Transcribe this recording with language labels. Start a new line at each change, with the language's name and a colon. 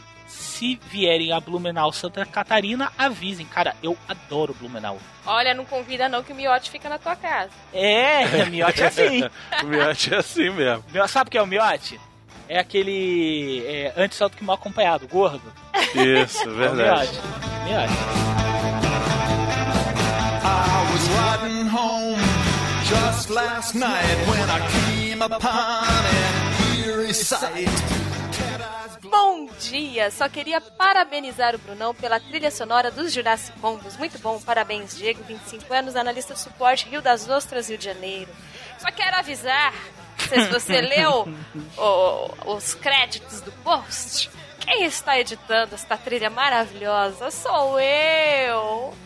Portuguese: Se vierem a Blumenau Santa Catarina, avisem. Cara, eu adoro Blumenau. Olha, não convida não que o Miote fica na tua casa. É, o Miote é assim. O Miote é assim mesmo. Sabe o que é o Miote? É aquele antes só do que mal acompanhado, gordo. Isso, verdade. É o Miote. Miote.
English: I was riding home just last night when I came upon an eerie sight.
Portuguese: Bom dia, só queria parabenizar o Brunão pela trilha sonora dos Jurassic Combos. Muito bom, parabéns, Diego, 25 anos, analista de suporte, Rio das Ostras, Rio de Janeiro. Só quero avisar, não sei se você leu os créditos do post, quem está editando esta trilha maravilhosa sou eu.